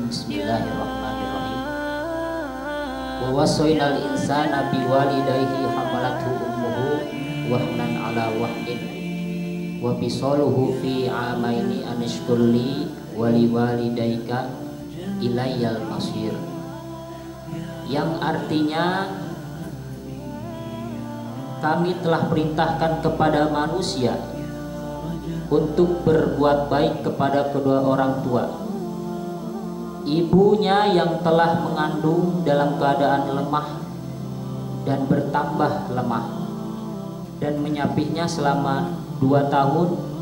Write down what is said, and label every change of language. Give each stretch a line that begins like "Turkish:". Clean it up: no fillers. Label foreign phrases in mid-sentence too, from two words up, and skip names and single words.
Arabic: Bismillahirrahmanirrahim. ووصينا الإنسان بوالديه حملته أمه وهنا على وهن وفصاله في عامين أن اشكر لي ولوالديك إلي المصير,
Indonesian: yang artinya kami telah perintahkan kepada manusia untuk berbuat baik kepada kedua orang tua ibunya yang telah mengandung dalam keadaan lemah dan bertambah lemah, dan menyapihnya selama 2 tahun.